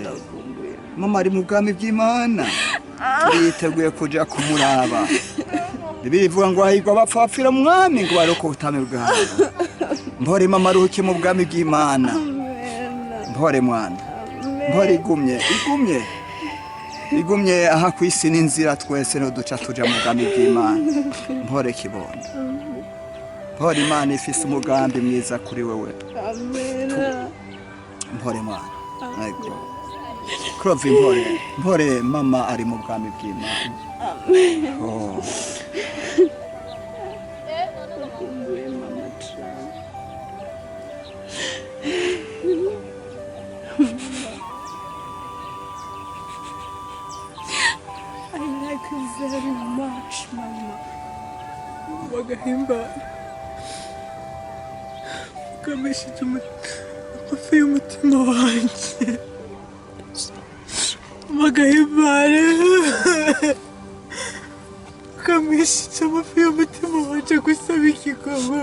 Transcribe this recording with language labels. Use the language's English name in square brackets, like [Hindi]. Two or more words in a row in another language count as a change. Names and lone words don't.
[Rundi] Mama ari mu bwami bw'Imana, turiteguye kuja kumuraba. Bivuga ngo hahirwa abapfa bapfira mu mwami, ngo baroko ubutame bwawe. Mpore mama, ruhuke mu bwami bw'Imana. Mpore mwana, mpore igumye aha ku isi n'inzira twese no duca tuja mu bwami bw'Imana. Mpore kibondo, mpore Imana ifise umugambi mwiza kuri wewe. Mpore mwana, ego Krovi, mpore mama ari mu bwami bw'Imana. Oh. [English] I like you very much, mama. [Rundi] Wagahimbara. Ukameshije amafi y'umutima wanjye. Wagahimbara. Ukameshije amafi y'umutima wanjye gusaba igikombe.